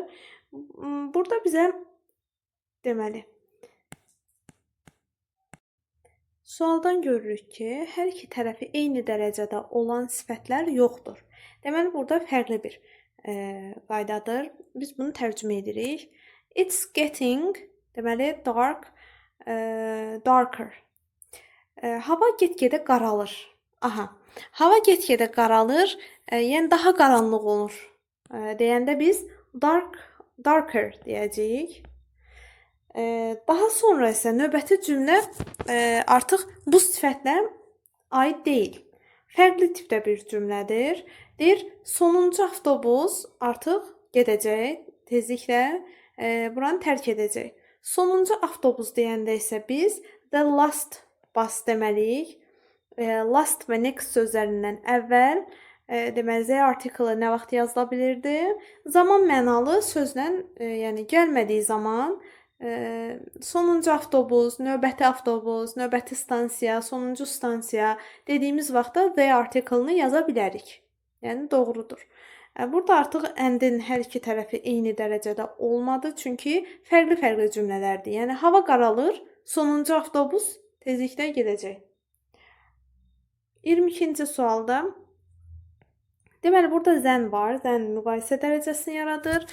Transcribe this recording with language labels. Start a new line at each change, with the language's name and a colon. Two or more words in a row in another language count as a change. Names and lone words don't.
Azerbaijani: Burada bizə deməli sualdan görürük ki, hər iki tərəfi eyni dərəcədə olan sifətlər yoxdur. Deməli, burada fərqli bir qaydadır. Biz bunu tərcümə edirik.
English: It's getting,
Azerbaijani: deməli, darker. Hava get-gedə qaralır. Hava get-gedə qaralır, yəni daha qaranlıq olur. Deyəndə biz darker deyəcəyik. Daha sonra isə növbəti cümlə artıq bu sifətlərə aid deyil. Fərqli tipdə bir cümlədir. Deyir, sonuncu avtobus artıq gedəcək, tezliklə buranı tərk edəcək. Sonuncu avtobus deyəndə isə biz
English: the last bus
Azerbaijani: deməliyik. Last və next sözlərindən əvvəl deməli,
English: the article
Azerbaijani: nə vaxt yazıla bilirdi? Zaman mənalı sözlə, yəni gəlmədiyi zaman sonuncu avtobus, növbəti stansiya, sonuncu stansiya dediyimiz vaxtda
English: the article-ını
Azerbaijani: yaza bilərik. Yəni doğrudur. Burada artıq and-in hər iki tərəfi eyni dərəcədə olmadı, çünki fərqli cümlələrdir. Yəni hava qaralır, sonuncu avtobus tezliklə gedəcək. 22-ci sualda deməli, burada zən var, zən müqayisə dərəcəsini yaradır.